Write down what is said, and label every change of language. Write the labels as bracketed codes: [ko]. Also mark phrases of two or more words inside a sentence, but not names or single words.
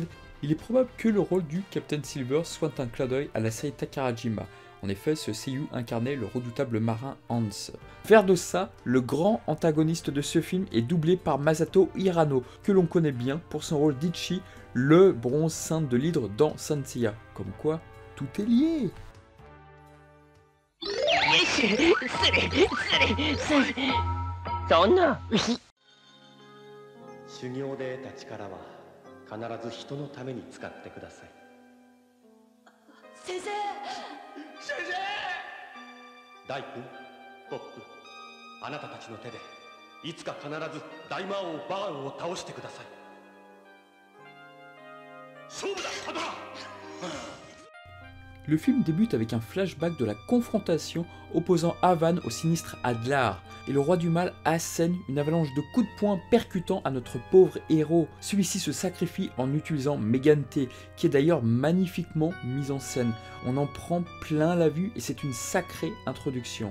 [fr] Il est probable que le rôle du Capitaine Silver soit un clin d'œil à la série Takarajima. En effet, ce seiyuu incarnait le redoutable marin Hans. Vers de ça, le grand antagoniste de ce film est doublé par Masato Hirano, que l'on connaît bien pour son rôle d'Ichi, le bronze saint de l'hydre dans Saint Seiya. Comme quoi, tout est lié. [ja] そんな修行で得た力は必ず人のために使ってください。先生先生大君、ポップ、あなたたちの手でいつか必ず大魔王バーンを倒してください。勝負だ、パドラ！ [fr] Le film débute avec un flashback de la confrontation opposant Avan au sinistre Adlar, et le roi du mal assène une avalanche de coups de poing percutant à notre pauvre héros. Celui-ci se sacrifie en utilisant Megante, qui est d'ailleurs magnifiquement mise en scène. On en prend plein la vue et c'est une sacrée introduction.